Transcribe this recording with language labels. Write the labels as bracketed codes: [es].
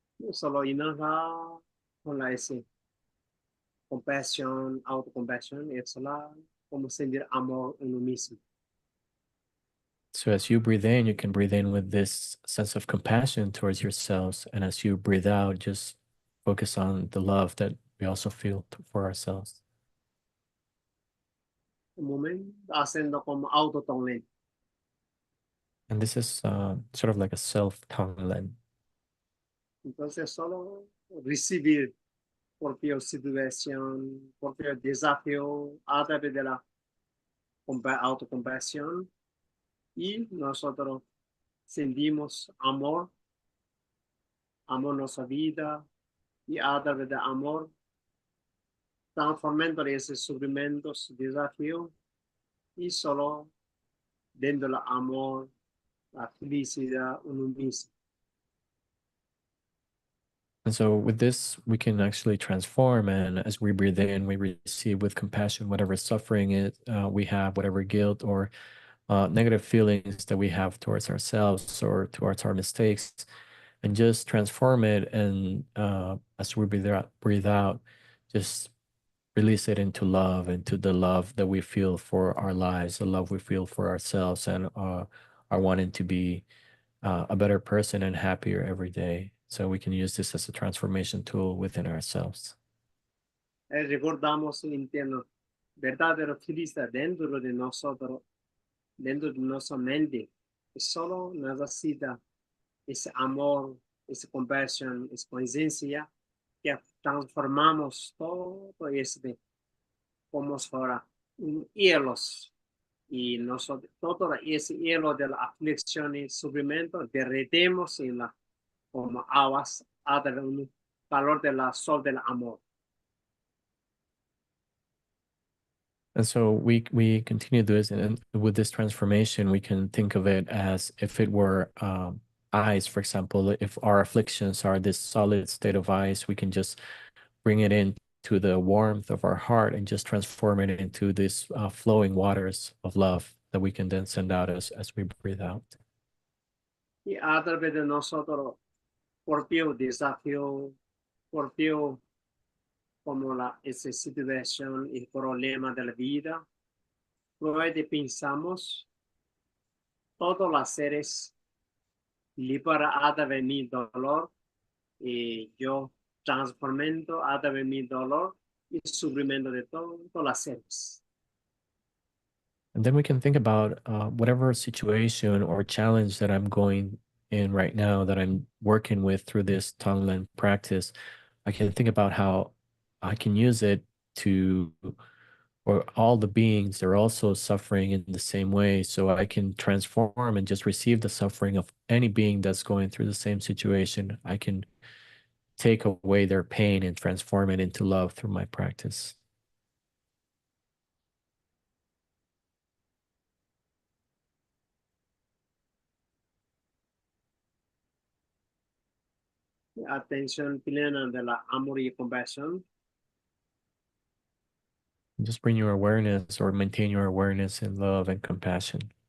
[es] Solo inhalar con la S. Compassion, autocompassion, exhalar, como sentir amor en uno mismo. [en] So as you breathe in, you can breathe in with this sense of compassion towards yourselves. And as you breathe out, just focus on the love that we also feel for ourselves. [es] Un momento, haciendo como autotonlen. [en] And this is sort of like a self-tongue. [es] Entonces, solo recibir propia situación, propio desafío a través de la autocompasión y nosotros sentimos amor, amor nuestra vida y a través de amor transformando esos sufrimientos, desafíos y solo dando el amor, la felicidad uno mismo. [en] And so with this, we can actually transform. And as we breathe in, we receive with compassion whatever suffering we have, whatever guilt or negative feelings that we have towards ourselves or towards our mistakes, and just transform it. And as we breathe out, just release it into love, into the love that we feel for our lives, the love we feel for ourselves, and our wanting to be a better person and happier every day. So we can use this as a transformation tool within ourselves. [es] Recordamos el interno, verdadero felicidad dentro de nosotros, dentro de nuestra mente. Solo necesita ese amor, esa compasión, esa conciencia que transformamos todo ese como fuera hielos y nosotros todo ese hielo de la aflicción y sufrimiento derretemos en la como aguas a través del calor del sol del amor. [en] And so we continue this, and with this transformation, we can think of it as if it were ice, for example. If our afflictions are this solid state of ice, we can just bring it into the warmth of our heart and just transform it into this flowing waters of love that we can then send out as we breathe out. [es] Y a través de nosotros, propio desafío, propio como esa situación y problema de la vida, luego pensamos, todos los seres libera a través de mi dolor y yo transformando a través de mi dolor y sufrimiento de todos los seres. [en] And then we can think about whatever situation or challenge that I'm going in right now, that I'm working with through this Tonglen practice. I can think about how I can use it to, or all the beings, they're also suffering in the same way. So I can transform and just receive the suffering of any being that's going through the same situation. I can take away their pain and transform it into love through my practice. [es] Atención plena de la amor y compasión. [en] Just bring your awareness or maintain your awareness in love and compassion.